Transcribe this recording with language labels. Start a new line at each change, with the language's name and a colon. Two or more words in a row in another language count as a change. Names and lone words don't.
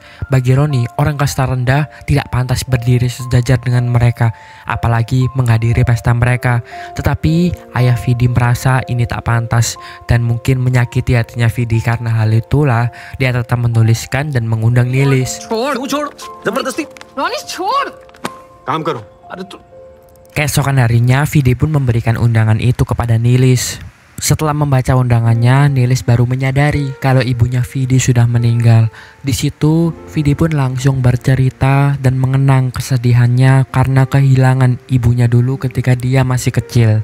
Indonesian: Bagi Roni, orang kasta rendah tidak pantas berdiri sejajar dengan mereka, apalagi menghadiri pesta mereka. Tetapi ayah Vidi merasa ini tak pantas dan mungkin menyakiti hatinya Vidi. Karena hal itulah dia tetap menuliskan dan mengundang Nilis. Roni,
Hindi: छोड़. काम करो.
Indonesian: Keesokan harinya, Vidi pun memberikan undangan itu kepada Nilis. Setelah membaca undangannya, Nilis baru menyadari kalau ibunya Vidi sudah meninggal. Di situ, Vidi pun langsung bercerita dan mengenang kesedihannya karena kehilangan ibunya dulu ketika dia masih kecil.